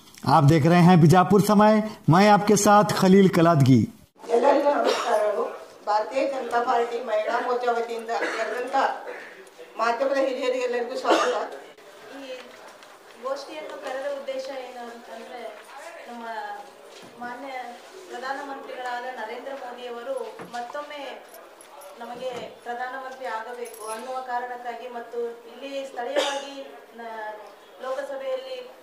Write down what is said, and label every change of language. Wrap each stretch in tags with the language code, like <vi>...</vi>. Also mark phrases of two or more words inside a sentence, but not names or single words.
<hi>आप देख रहे हैं बीजापुर समय। मैं आपके साथ खलील कलादगी।</hi> <kn>ಎಲ್ಲರಿಗೂ ನಮಸ್ಕಾರಗಳು। ಭಾರತೀಯ ಜನತಾ ಪಾರ್ಟಿ ಮಹಿಳಾ ಮೋರ್ಚಾ ವತಿಯಿಂದ ಕರೆದಂತ ಮಾಧ್ಯಮದ ಹಿರಿಯರಿಗೆಲ್ಲರಿಗೂ ಸ್ವಾಗತ। ಈ ಗೋಷ್ಠಿಯನ್ನು ಕರೆದ ಉದ್ದೇಶ ಏನು ಅಂತಂದ್ರೆ, ನಮ್ಮ ಮಾನ್ಯ ಪ್ರಧಾನಮಂತ್ರಿಗಳಾದ ನರೇಂದ್ರ ಮೋದಿಯವರು ಮತ್ತೊಮ್ಮೆ ನಮಗೆ ಪ್ರಧಾನಮಂತ್ರಿ ಆಗಬೇಕು ಅನ್ನುವ ಕಾರಣಕ್ಕಾಗಿ ಮತ್ತು ಇಲ್ಲಿ ಸ್ಥಳೀಯವಾಗಿ ಲೋಕಸಭೆಯಲ್ಲಿ</kn>